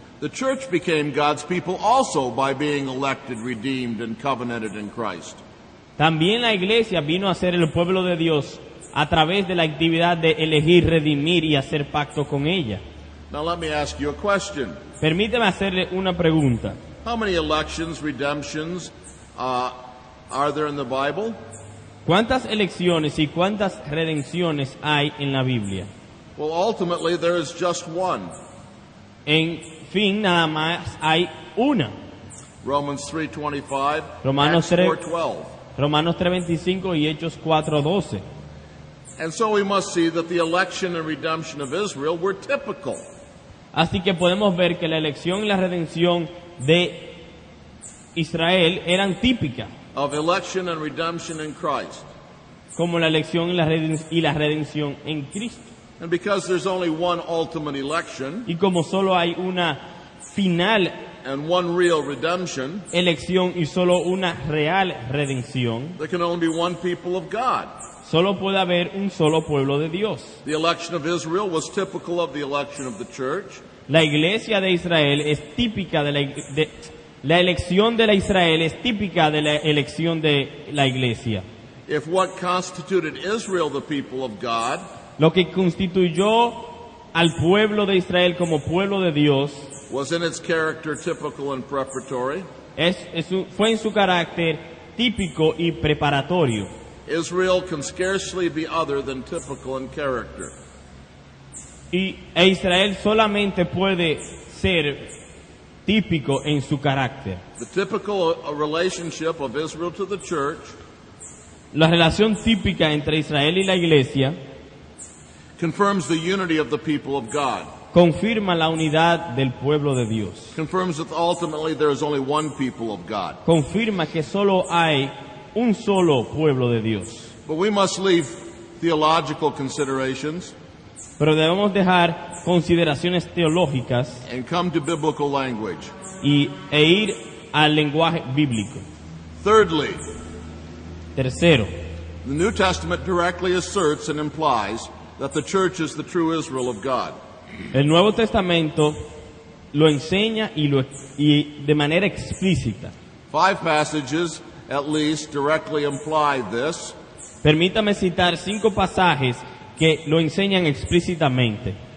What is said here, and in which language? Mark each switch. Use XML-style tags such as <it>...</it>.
<en>The church became God's people also by being elected, redeemed, and covenanted in Christ.</en> <es>También la iglesia vino a ser el pueblo de Dios a través de la actividad de elegir, redimir y hacer pacto con ella.</es> <en>Now let me ask you a question.</en> <es>Permíteme hacerle una pregunta.</es> <en>How many elections, redemptions are there in the Bible?</en> <es>¿Cuántas elecciones y cuántas redenciones hay en la Biblia?</es> <en>Well, ultimately there is just one.</en> <es>En fin, nada más hay una.</es> <en>Romans 3:25,</en> <es>Romanos</es> <en>Acts 3. 4:12.</en> <es>Romanos 3:25 y Hechos 4:12.</es> <en>And so we must see that the election and redemption of Israel were typical</en> <es>Así que podemos ver que la elección y la redención de Israel eran típicas,</es> <en>of election and redemption in Christ.</en> <es>como la elección y la redención en Cristo.</es> <en>And because there's only one ultimate election</en> <es>Y como solo hay una final</es> <en>and one real redemption,</en> <es>elección y solo una real redención,</es> <en>there can only be one people of God.</en> <es>solo puede haber un solo pueblo de Dios.</es> <en>The election of Israel was typical of the election of the church.</en> <es>La iglesia de Israel es típica de La elección de la Israel es típica de la elección de la iglesia.</es> <en>If what constituted Israel the people of God</en> <es>Lo que constituyó al pueblo de Israel como pueblo de Dios</es> <en>was in its character typical and preparatory,</en> <es>fue en su carácter típico y preparatorio.</es> <en>Israel can scarcely be other than typical in character.</en> <es>E Israel solamente puede ser típico en su carácter.</es> <en>The typical relationship of Israel to the church</en> <es>La relación típica entre Israel y la iglesia</es> <en>confirms the unity of the people of God,</en> <es>confirma la unidad del pueblo de Dios.</es> <en>confirms that ultimately there is only one people of God.</en> <es>Confirma que solo hay un solo pueblo de Dios.</es> <en>But we must leave theological considerations</en> <es>Pero debemos dejar consideraciones teológicas</es> <en>and come to biblical language.</en> <es>e ir al lenguaje bíblico.</es> <en>Thirdly,</en> <es>Tercero,</es> <en>the New Testament directly asserts and implies that the church is the true Israel of God.</en> <es>el Nuevo Testamento lo enseña y de manera explícita.</es> <en>5 passages at least directly imply this.</en> <es>Permítame citar 5 pasajes que lo enseñan explícitamente.</es>